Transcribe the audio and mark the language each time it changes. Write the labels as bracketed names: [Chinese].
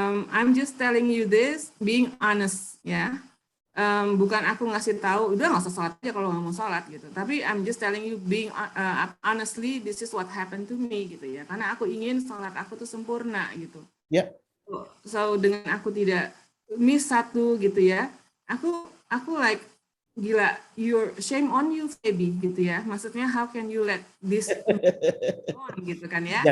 [English] I'm just telling you this, being honest ya. [Indonesian] Bukan aku ngasih tahu, udah nggak usah sholat aja kalau nggak mau sholat gitu. Tapi [English] I'm just telling you, being honestly, this is what happened to me [Indonesian] gitu ya. Karena aku ingin sholat aku tuh sempurna gitu. Ya. So dengan aku tidak miss satu gitu ya, aku like gila, [English] you're shame on you baby [Indonesian] gitu ya. Maksudnya [English] how can you let this on [Indonesian] gitu kan ya.